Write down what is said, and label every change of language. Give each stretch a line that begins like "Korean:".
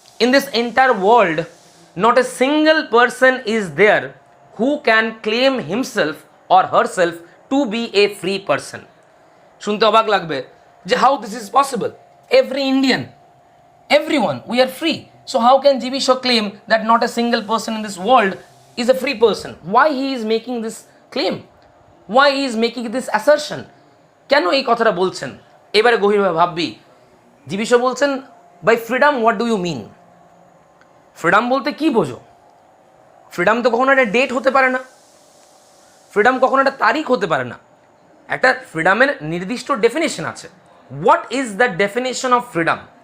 English: In this entire world not a single person is there who can claim himself or herself to be a free person.
Bangla: শুনতে অবাক লাগবে যে
English: How this is possible, every Indian, everyone, we are free. So how can GB Shaw claim that not a single person in this world is a free person? Why he is making this claim? Why he is making this assertion?
Bangla: কেন এই কথাটা বলছেন? এবারে গভীরভাবে ভাববি।
English: GB Shaw বলছেন, by freedom what do you mean?
Bangla: Freedom বলতে কি বোঝো? ফ্রিডম তো কখনো একটা ডেট হতে পারে না, ফ্রিডম কখনো একটা তারিখ হতে পারে না। একটা ফ্রিডমের নির্দিষ্ট ডেফিনেশন আছে।
English: What is the definition of freedom?